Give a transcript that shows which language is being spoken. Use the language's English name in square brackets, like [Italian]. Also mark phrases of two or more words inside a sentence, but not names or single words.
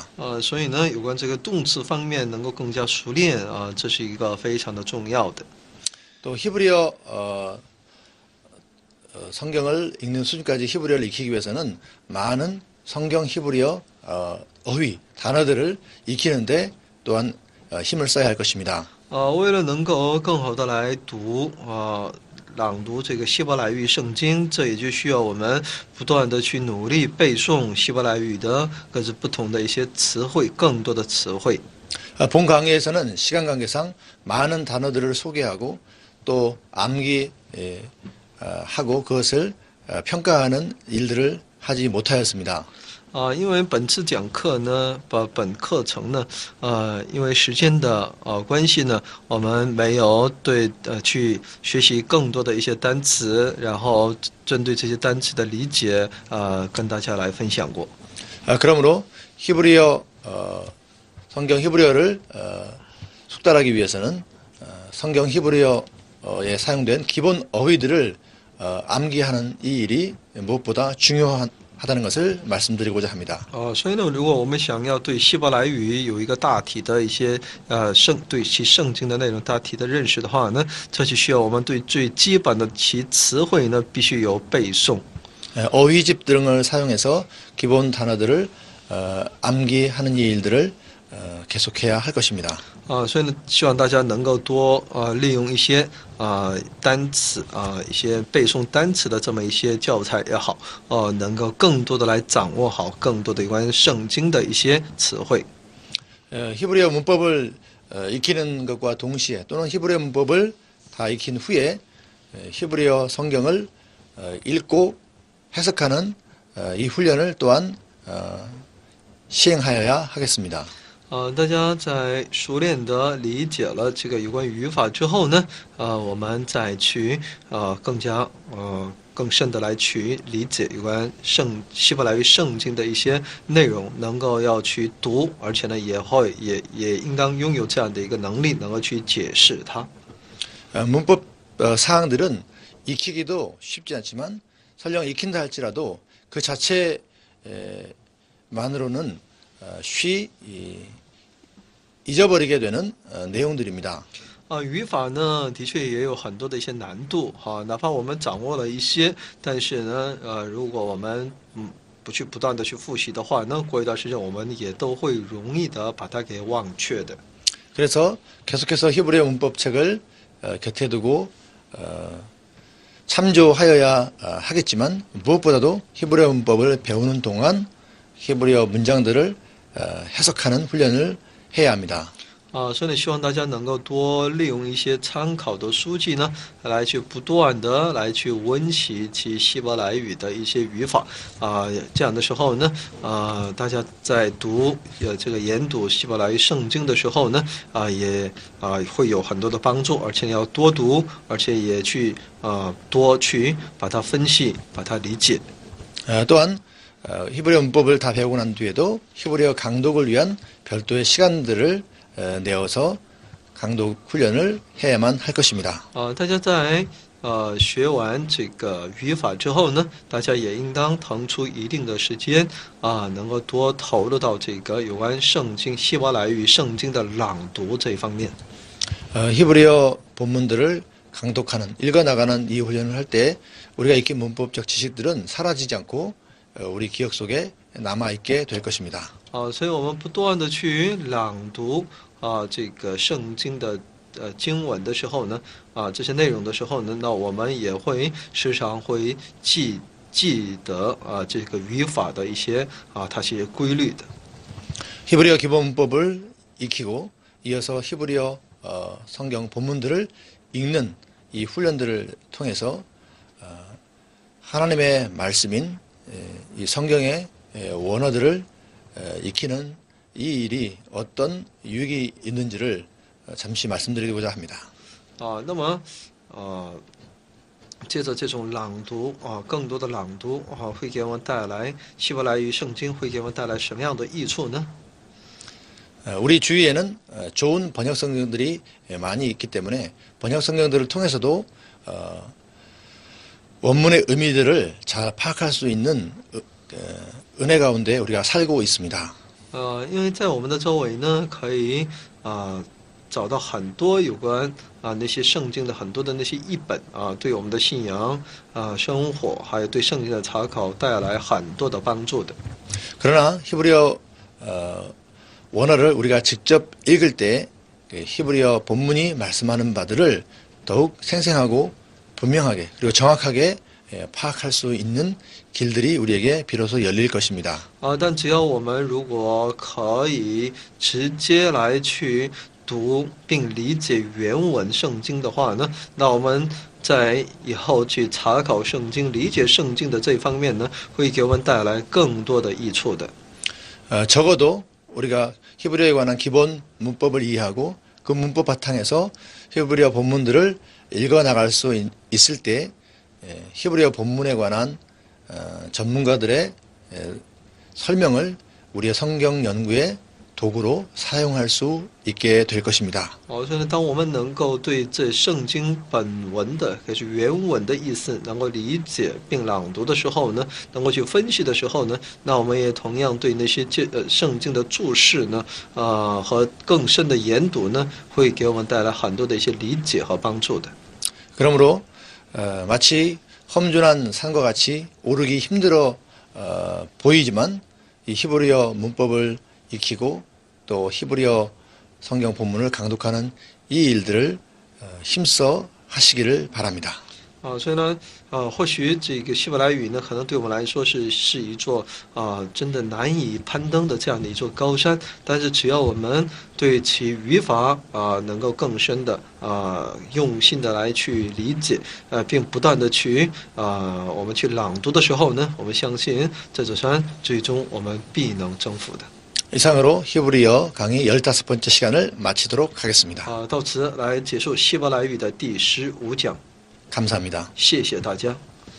[Chinese] 所以呢，有关这个动词方面能够更加熟练这是一个非常的重要的。 [Korean] 또 히브리어 성경을 읽는 수준까지 히브리어를 익히기 위해서는 많은 성경 히브리어 어휘 단어들을 익히는데 또한 힘을 써야 할 것입니다. [Chinese] 为了能够更好的来读朗读这个希伯来语圣经，这也就需要我们不断的去努力背诵希伯来语的各自不同的一些词汇，更多的词汇。 [Korean] 본 강의에서는 시간 관계상 많은 단어들을 소개하고 또 암기하고 그것을 평가하는 일들을 하지 못하였습니다. [Chinese] 因为本次讲课呢，本课程呢，因为时间的关系呢，我们没有去学习更多的一些单词，然后针对这些单词的理解，跟大家来分享过。 [Korean] 그러므로 히브리어 성경 히브리어를 숙달하기 위해서는 성경 히브리어에 사용된 기본 어휘들을 암기하는 이 일이 무엇보다 중요하다는 것을 말씀드리고자 합니다. [Chinese] 所以呢，如果我们想要对希伯来语有一个大体的一些对其圣经的内容大体的认识的话呢，这就需要我们对最基本的其词汇呢必须有背诵。 [Korean] 어휘집 등을 사용해서 기본 단어들을 암기하는 이 일들을 계속해야 할 것입니다. [Chinese] 所以呢，希望大家能够多利用一些单词一些背诵单词的这么一些教材也好，能够更多的来掌握好更多的有关于圣经的一些词汇。 [Korean] 히브리어 문법을 익히는 것과 동시에 또는 히브리어 문법을 다 익힌 후에 히브리어 성경을 읽고 해석하는 이 훈련을 또한 시행하여야 하겠습니다. [Chinese] 大家在熟练的理解了这个有关语法之后呢，我们再去更深的来去理解有关希伯来语圣经的一些内容，能够要去读，而且呢也应当拥有这样的一个能力，能够去解释它。 [Korean] 문법 사항들은 익히기도 쉽지 않지만 설령 익힌다 할지라도 그 자체만으로는 쉬 잊어버리게 되는 내용들입니다. [Chinese] 语法呢，的确也有很多的一些难度哪怕我们掌握了一些，但是呢，如果我们不去不断的去复习的话呢，过一段时间我们也都会容易的把它给忘却的。 [Korean] 그래서 계속해서 히브리어 문법책을 곁에 두고 참조하여야 하겠지만 무엇보다도 히브리어 문법을 배우는 동안 히브리어 문장들을 해석하는 훈련을 해야 합니다. [Chinese] 所以呢，希望大家能够多利用一些参考的书籍呢，来去不断的来去温习其希伯来语的一些语法这样的时候呢，大家在读这个研读希伯来语圣经的时候呢，也会有很多的帮助，而且要多读，而且也去多去把它分析，把它理解。 [Korean] 또한 히브리어 문법을 다 배우고 난 뒤에도 히브리어 강독을 위한 별도의 시간들을 내어서 강독 훈련을 해야만 할 것입니다. [Chinese] 大家在学完这个语法之后呢，大家也应当腾出一定的时间能够多投入到这个有关圣经希伯来语圣经的朗读这一方面。 [Korean] 히브리어 본문들을 강독하는 읽어나가는 이 훈련을 할 때 우리가 익힌 문법적 지식들은 사라지지 않고 우리 기억 속에 남아있게 될 것입니다. [Chinese] 所以我们不断的去朗读这个圣经的经文的时候呢，这些内容的时候呢，那我们也会时常会记得这个语法的一些它是规律的。 [Korean] 히브리어 기본 문법을 익히고 이어서 히브리어 성경 본문들을 읽는 이 훈련들을 통해서 하나님의 말씀인 이 성경의 원어들을 익히는 이 일이 어떤 유익이 있는지를 잠시 말씀드리고자 합니다. [Chinese] 那么接着这种朗读更多的朗读会给我们带来希伯来语圣经会给我们带来什么样的益处呢？ [Korean] 우리 주위에는 좋은 번역 성경들이 많이 있기 때문에 번역 성경들을 통해서도 원문의 의미들을 잘 파악할 수 있는 은혜 가운데 우리가 살고 있습니다. [Chinese] 因为在我们的周围呢，可以找到很多有关那些圣经的很多的那些译本对我们的信仰生活还有对圣经的查考带来很多的帮助的。 [Korean] 그러나 히브리어 원어를 우리가 직접 읽을 때 히브리어 본문이 말씀하는 바들을 더욱 생생하고 분명하게 그리고 정확하게 파악할 수 있는 길들이 우리에게 비로소 열릴 것입니다. [Chinese] 但只要我们如果可以直接来去读并理解原文圣经的话呢，那我们在以后去查考圣经、理解圣经的这方面呢，会给我们带来更多的益处的。 [Korean] 적어도 우리가 히브리어에 관한 기본 문법을 이해하고 그 문법 바탕에서 히브리어 본문들을 읽어 나갈 수 있을 때 히브리어 본문에 관한 전문가들의 설명을 우리의 성경 연구의 도구로 사용할 수 있게 될 것입니다. [Chinese] 所以呢，当我们能够对这圣经本文的也是原文的意思能够理解并朗读的时候呢，能够去分析的时候呢，那我们也同样对那些圣经的注释呢，和更深的研读呢，会给我们带来很多的一些理解和帮助的。 [Korean] 그러므로 마치 험준한 산과 같이 오르기 힘들어 보이지만 이 히브리어 문법을 익히고 또 히브리어 성경 본문을 강독하는 이 일들을 힘써 하시기를 바랍니다. [Chinese] 所以呢，或许这个希伯来语呢，可能对我们来说是一座真的难以攀登的这样的一座高山。但是只要我们对其语法能够更深的用心的来去理解，并不断的去我们去朗读的时候呢，我们相信这座山最终我们必能征服的。 [Korean] 이상으로 히브리어 강의 15번째 시간을 마치도록 하겠습니다. [Chinese] 到此来结束希伯来语的第15讲。 [Korean] 감사합니다. [Chinese] 谢谢大家。